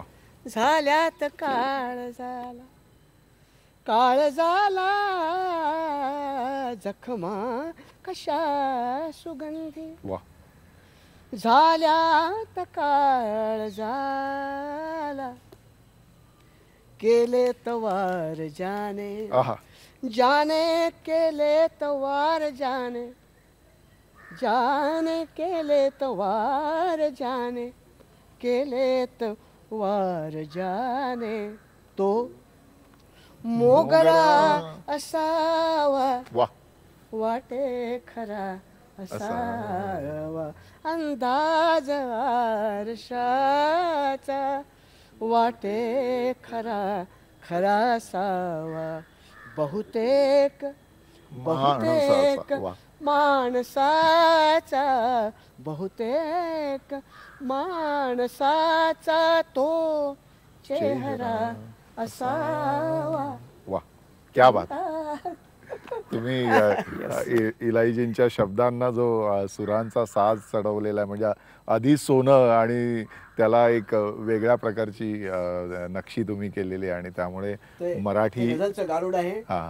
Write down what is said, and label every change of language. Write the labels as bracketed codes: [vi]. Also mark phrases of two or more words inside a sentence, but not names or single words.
[mr] झाल्यात काळ झाला, काळ झाला जखमा कशा सुगंधी, वा. झाल्यात काळ झाला, केले तवार जाने, आहा. जाने केले तवार जाने, जाने केले तवार जाने, केले तवार जाने, तो मोगरा असावा, वा. वाटे खरा असावा, अंदाज आरशाचा वाटे खरा खरा असावा, बहुतेक बहुतेक वा. माणसाचा, बहुतेक माणसाचा तो चेहरा असावा. वा. [hi] क्या बात. [mr] तुम्ही इलाईजींच्या शब्दांना जो सुरांचा साज चढवलेला आहे, म्हणजे आधी सोनं आणि त्याला एक वेगळ्या प्रकारची नक्षी तुम्ही केलेली आहे आणि त्यामुळे ते मराठी गझलचं गारुड आहे, हा.